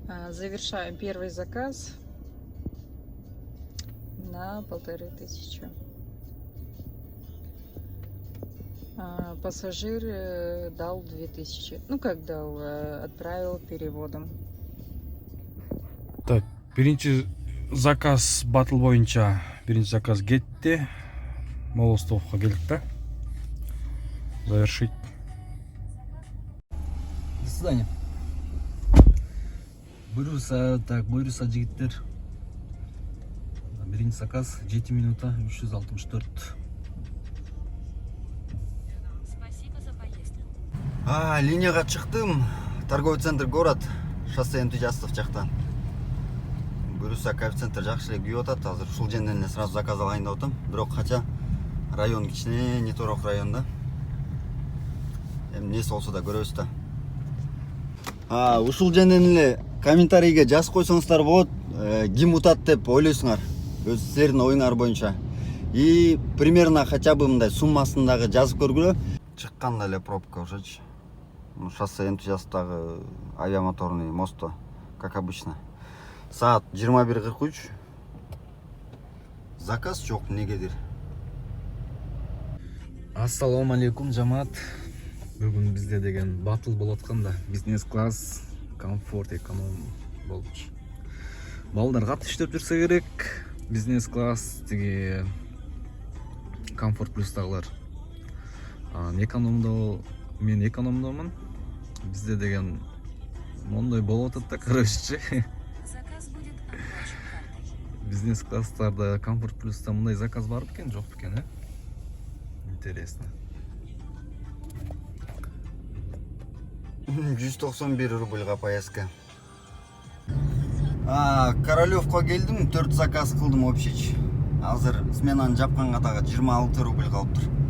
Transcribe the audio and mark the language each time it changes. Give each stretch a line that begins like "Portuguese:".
Russian: Завершаем первый заказ на 1500. Пассажир дал 2000.
Kyrgyz: Ну как дал, отправил переводом. Так, биринчи заказ батл боюнча биринчи заказ кетти. Молостовко келдик да.
Russian: Завершить. До свидания.
Kyrgyz: Буйруса жигиттер. Биринчи заказ 7 минута 364.
Russian: Спасибо за поездку.
Kyrgyz: Линияга чыктым.
Russian: Торговый центр город.
Kyrgyz: Шоссе энтузиастов жактан. Буюрса коэффициенттер жакшы эле күйүп атат. Азыр ушул жерден эле сразу заказ алайын деп атам. Бирок кача район кичине, неторок районда. Эми несі болсо да көрөбүз да. Ушул жерден эле комментарийге жазып койсоңуздар болот. Ким утат деп ойлойсуңар? Өз силердин оюңар боюнча.
Russian: И примерно хотя бы
Kyrgyz: мындай суммасын дагы жазып көргүлө. Чыкканда эле пробка ошочу. Шоссе энтузиасттагы авиамоторный мостто,
Russian: как обычно.
Kyrgyz: Саат 21:43. Заказ жок негедир. Ассаламу алейкум, жамаат. Бүгүн бизде деген батл болуп аткан да. Бизнес класс, комфорт, эконом болчу. Балдар катыштырып жүрсө керек. Бизнес класс, тиги комфорт плюстагылар. Экономдо, мен экономдомун. Бизде деген мондой болуп атат да, короче.
Russian: Заказ будет оплачен картой.
Kyrgyz: Бизнес класстарда, комфорт плюста мындай заказ бар бекен, жок бекен, Интересно. 191 рубльга поездка. Королевко келдим, 4 заказ кылдым общий. Азыр сменаны жапканга дагы 26 рубль калыптыр.